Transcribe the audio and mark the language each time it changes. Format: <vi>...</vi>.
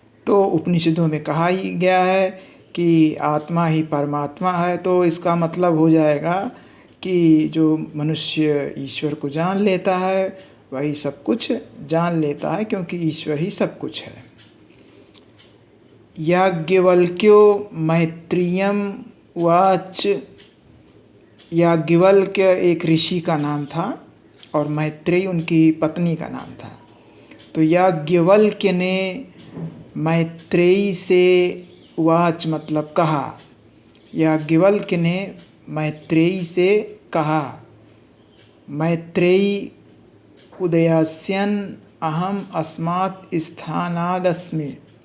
<hi>तो उपनिषदों में कहा ही गया है कि आत्मा ही परमात्मा है। तो इसका मतलब हो जाएगा कि जो मनुष्य ईश्वर को जान लेता है वही सब कुछ जान लेता है, क्योंकि ईश्वर ही सब कुछ है।</hi> <sa>याज्ञवल्क्यो मैत्रेयम् उवाच।</sa> <hi>याज्ञवल्क्य एक ऋषि का नाम था और मैत्रेयी उनकी पत्नी का नाम था। तो याज्ञवल्क्य ने मैत्रेयी से उवाच मतलब कहा। याज्ञवल्क्य ने मैत्रेयी से कहा,</hi> <sa>मैत्रेयी उदयास्यन् अहम अस्मात् स्थानादस्मि।</sa>